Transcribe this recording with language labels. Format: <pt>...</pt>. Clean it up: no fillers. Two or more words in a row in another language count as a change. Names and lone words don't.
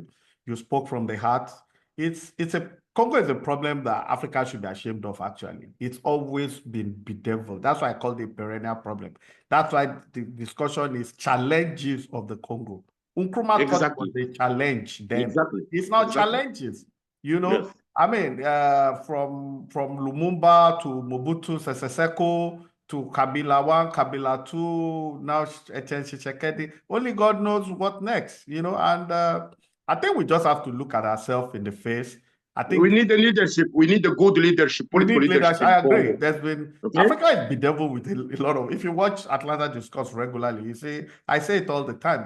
<en>You spoke from the heart. Congo is a problem that Africa should be ashamed of. Actually, it's always been bedeviled. That's why I call it a perennial problem. That's why the discussion is challenges of the Congo. Nkrumah thought was a challenge then. It's not challenges. You know. Yes. I mean, from Lumumba to Mobutu Sese Seko to Kabila 1, Kabila 2, now Tshisekedi. Only God knows what next, you know. And I think we just have to look at ourselves in the face. I think we need the leadership. We need the good leadership, political leadership. I agree. There's been Africa is bedeviled with a lot of. If you watch Atlanta discuss regularly, you see, I say it all the time.</en>